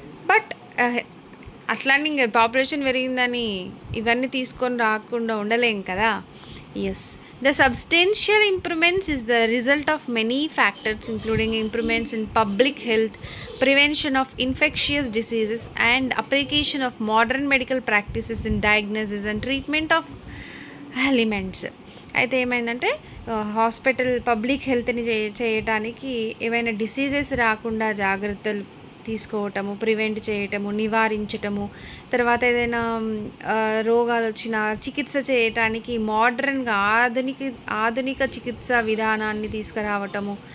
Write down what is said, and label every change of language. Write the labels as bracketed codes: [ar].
[te] But అట్లానే ఇంకా population పెరిగిందని ఇవన్నీ తీసుకొని రాకుండా ఉండలేం కదా. [en] Yes, the substantial improvements is the result of many factors including improvements in public health, prevention of infectious diseases, and application of modern medical practices in diagnosis and treatment of ailments. [te] అయితే ఏమైందంటే hospital public హెల్త్ని చేయటానికి ఏమైనా diseases రాకుండా జాగ్రత్తలు తీసుకోవటము, prevent చేయటము, నివారించటము, తర్వాత ఏదైనా రోగాలు వచ్చినా చికిత్స చేయటానికి మోడ్రన్గా ఆధునిక చికిత్సా విధానాన్ని తీసుకురావటము.